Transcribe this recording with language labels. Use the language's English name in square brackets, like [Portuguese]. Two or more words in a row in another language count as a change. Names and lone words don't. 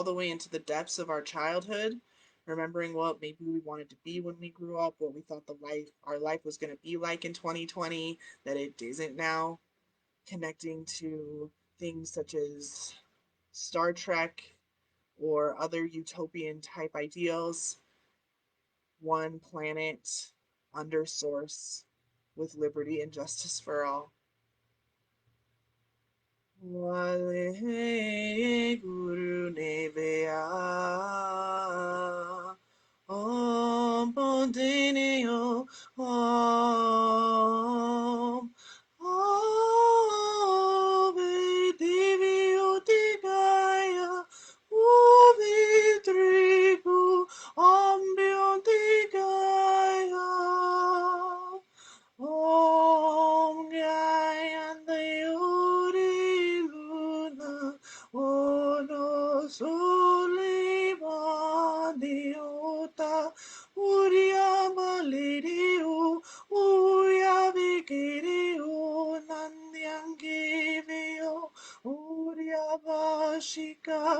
[English] the way into the depths of our childhood, remembering what maybe we wanted to be when we grew up, what we thought our life was going to be like in 2020, that it isn't now, connecting to things such as Star Trek or other utopian type ideals, one planet under source with liberty and justice for all. Wale Guru Nevea Om Pontineo Om Ave Divio Tigaya Uvi Trigu Ambion Tigaya Om Gayande Uri Luna Ono Soli Mani Ota Uria Malirio Uria Vikirio Nandiangivio Uria Bashika